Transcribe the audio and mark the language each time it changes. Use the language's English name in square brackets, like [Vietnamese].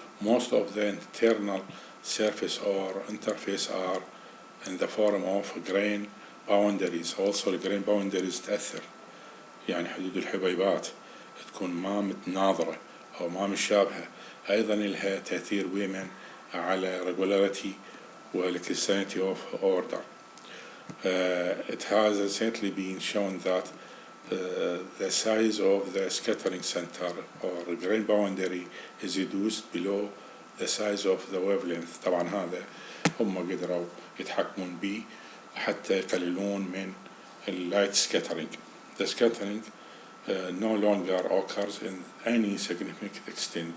[English] most of the internal surface or interface are in the form of grain boundaries. [Arabic] also الجرين boundaries تأثر، يعني حدود الحبيبات تكون ما متناظرة أو ما مشابهة، أيضا لها تأثير ويمن على regularity و [English] crystallinity of order. It has recently been shown that the size of the scattering center or grain boundary is reduced below the size of the wavelength. [Arabic] طبعا هذا هم قدروا يتحكمون به حتى يقللون من light scattering. [English] The scattering no longer occurs in any significant extent.